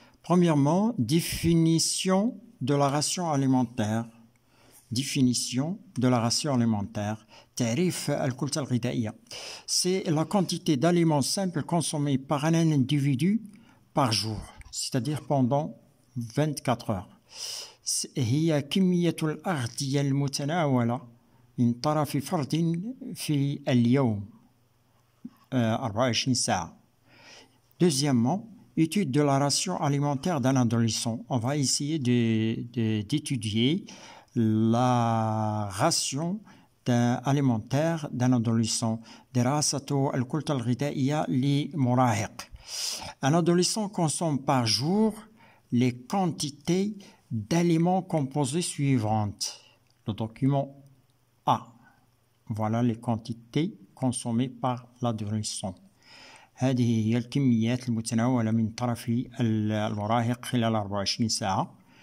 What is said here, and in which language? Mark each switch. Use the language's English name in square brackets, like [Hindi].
[French] Premièrement, définition de la ration alimentaire. Définition de la ration alimentaire. [Arabic] تعريف الكلة الغذائية. [French] C'est la quantité d'aliments simples consommés par un individu par jour, c'est-à-dire pendant 24 heures. [Arabic] هي كمية الأغذية المتناولة من طرف فرد في اليوم 24 ساعة. [French] Deuxièmement, étude de la ration alimentaire d'un adolescent. On va essayer d'étudier la ration alimentaire d'un adolescent. [Arabic] دراسة الكلة الغذائية لمراهق. [French] Un adolescent consomme par jour les quantités d'aliments composés suivantes. Le document A. Voilà les quantités consommées par l'adolescent. [Arabic] هذه هي الكميات المتناولة من طرف المراهق خلال 24 ساعة.